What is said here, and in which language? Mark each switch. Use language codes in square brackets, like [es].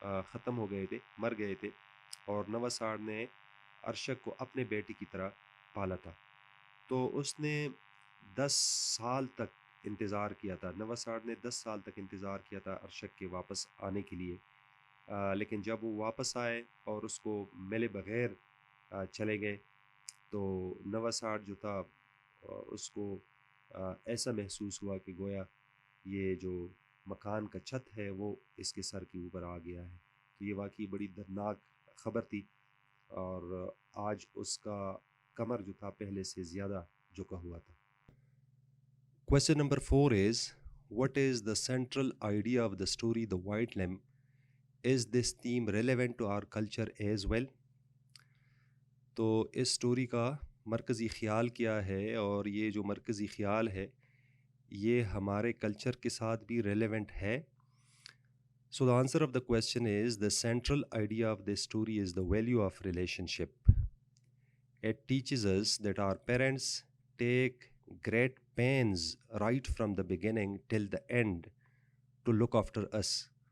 [ur] ختم ہو گئے تھے، مر گئے تھے، اور نوساڈ نے ارشک کو اپنے بیٹی کی طرح پالا تھا۔ تو اس نے 10 سال تک انتظار کیا تھا، نوساڈ نے 10 سال تک انتظار کیا تھا ارشک کے واپس آنے کے لیے، لیکن جب وہ واپس آئے اور اس کو ملے بغیر چلے گئے تو نوساڈ جو تھا اس کو ایسا محسوس ہوا کہ گویا یہ جو مکان کا چھت ہے وہ اس کے سر کے اوپر آ گیا ہے. تو یہ واقعی بڑی دردناک خبر تھی، اور آج اس کا کمر جو تھا پہلے سے زیادہ جھکا ہوا تھا. [en] Question number 4 is, what is the central idea of the story The White Lamb? Is this theme relevant to our culture as well? [ur] تو اس سٹوری کا مرکزی خیال کیا ہے، اور یہ جو مرکزی خیال ہے یہ ہمارے کلچر کے ساتھ بھی ریلیونٹ ہے. [en] So the answer of the question is, the central idea of this story is the value of relationship. It teaches us that our parents take great pains right from the beginning till the end to look after us.